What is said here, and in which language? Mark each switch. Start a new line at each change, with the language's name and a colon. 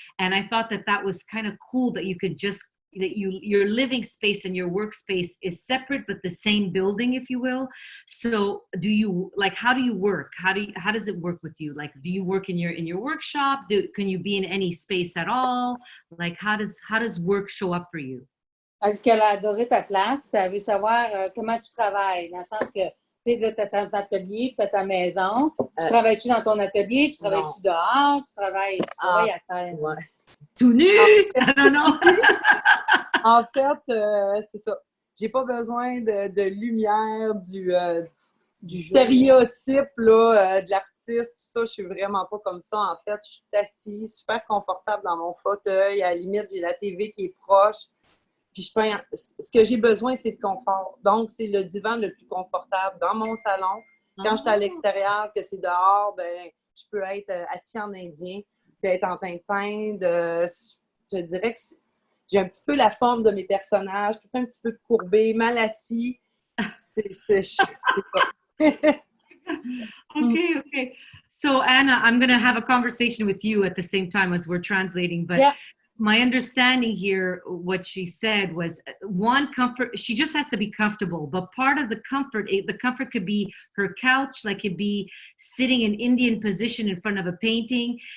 English: And I thought that was kind of cool that you could just, that your living space and your workspace is separate but the same building, if you will. So do you, like, how do you work? How does it work with you? Like, do you work in your workshop? Can you be in any space at all? Like, how does work show up for you?
French: Est-ce qu'elle a adoré ta place, puis elle veut savoir comment tu travailles, dans le sens que tu as ton atelier, tu as ta maison. Tu travailles-tu dans ton atelier? Tu travailles-tu dehors? Tu travailles à terre? Ouais. Tout nu?
English: I don't know.
French: En fait, c'est ça. J'ai pas besoin de lumière, du stéréotype là, de l'artiste, tout ça. Je suis vraiment pas comme ça. En fait, je suis assise, super confortable dans mon fauteuil. À la limite, j'ai la TV qui est proche. Puis ce que j'ai besoin, c'est de confort. Donc, c'est le divan le plus confortable dans mon salon. Quand je suis à l'extérieur, que c'est dehors, ben, je peux être assis en indien, puis être en train de peindre. Je dirais que j'ai un petit peu la forme de mes personnages, tout un petit peu courbé, mal assis. C'est pas. Okay.
English: So Anna, I'm going to have a conversation with you at the same time as we're translating, but my understanding here, what she said was one, comfort. She just has to be comfortable, but part of the comfort could be her couch, like it be sitting in Indian position in front of a painting.